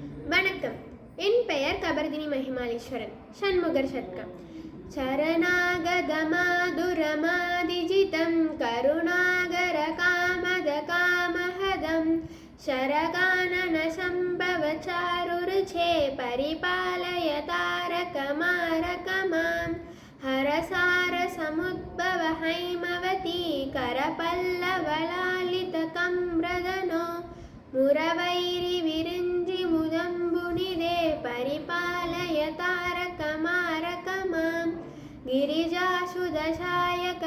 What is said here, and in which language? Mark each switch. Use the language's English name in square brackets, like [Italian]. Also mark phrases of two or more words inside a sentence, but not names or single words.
[Tamil] வணக்கம். என் பெயர் கபர்தினி மகிமாலீஸ்வரன். ஷண்முகர் சட்கம். [Sanskrit] சரணாகதமாதுரமாதிஜிதம் கருணாகர காமத காமஹதம் ಶರಗಾನನ ಸಂಭವ ಚಾರುರುಚೇ ಪರಿಪಾಲಯ ತಾರಕಮಾರಕ ಮಾಂ ಹರಸಾರ ಸಮುದ್ಭವ ಹೈಮವತಿ ಕರಪಲ್ಲವಲಾಲಿತ ಕಮ್ರದನೋ ಮುರವೈರಿ ವಿರಿಂಜಿ ಮುದಂಬುನಿದೆ ಪರಿಪಾಲಯ ತಾರಕಮಾರಕ ಮಾಂ ಗಿರಿಜಾಸುದಶಾಯಕ